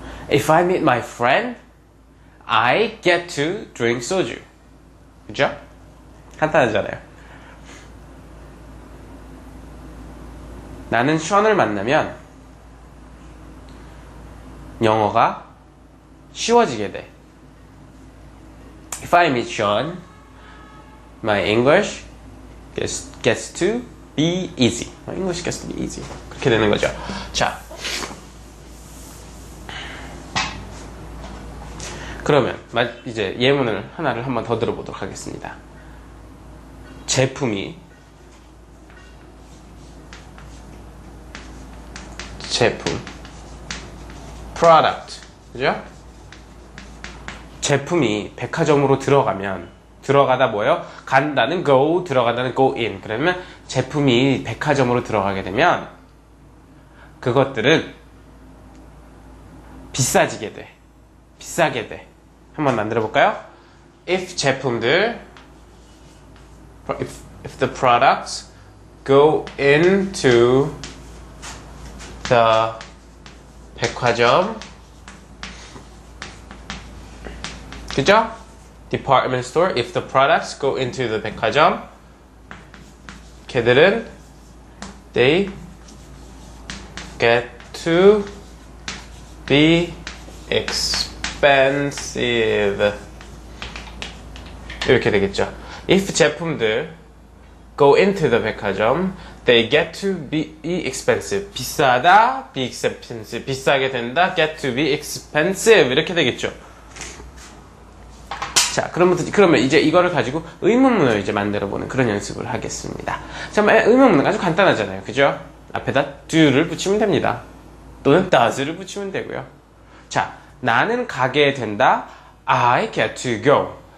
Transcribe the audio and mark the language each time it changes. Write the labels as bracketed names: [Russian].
[English] If I meet my friend, I get to drink soju. [Korean] 그죠? 간단하잖아요. 나는 션을 만나면 영어가 쉬워지게 돼. [English] If I meet Sean, my English gets to be easy. My English gets to be easy. [Korean] 그렇게 되는 거죠. 자, 그러면 이제 예문을 하나를 한번 더 들어보도록 하겠습니다. 제품 product, 그죠? 제품이 백화점으로 들어가다 뭐예요? 간다는 go, 들어간다는 go in. 그러면 제품이 백화점으로 들어가게 되면 그것들은 비싸게 돼. 한번 만들어 볼까요? [English] If the products go into the 백화점, [Korean] 그죠? [English] Department store. If the products go into the 백화점, [Korean] 걔들은 [English] they get to be expensive. [Korean] 이렇게 되겠죠. [English] If 제품들 go into the 백화점, they get to be expensive. [Korean] 비싸다, [English] be expensive. [Korean] 비싸게 된다, [English] get to be expensive. [Korean] 이렇게 되겠죠. 자, 그러면 이제 이거를 가지고 의문문을 이제 만들어보는 그런 연습을 하겠습니다. 자, 의문문은 아주 간단하잖아요. 그죠? 앞에다 do를 붙이면 됩니다. 또는 does를 붙이면 되고요. 자, 나는 가게 된다. [English] I get to go.